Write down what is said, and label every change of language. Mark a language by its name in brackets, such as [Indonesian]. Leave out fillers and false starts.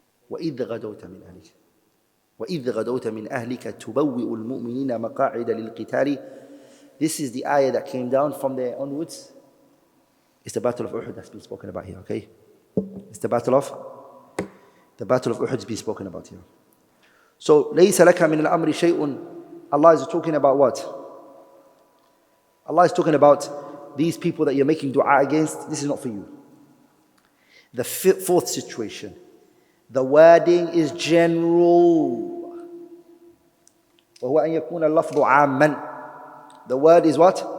[Arabic] وَإِذْ غَدَوْتَ مِنْ أَهْلِكَ وَإِذْ غَدَوْتَ مِنْ أَهْلِكَ تُبَوِّئُ الْمُؤْمِنِينَ مَقَاعِدَ لِلْقِتَالِ. [English] This is the ayah that came down from there onwards. It's the Battle of Uhud that's been spoken about here, okay? It's the Battle of Uhud has been spoken about here. So, [Arabic] لَيْسَ لَكَ مِنَ الْأَمْرِ شَيْءٌ. [English] Allah is talking about what? Allah is talking about these people that you're making dua against. This is not for you. The fourth situation. The wording is general. [Arabic] وَهُوَ أَن يَكُونَ اللَّفْظُ عَامًّا. [English] The word is what?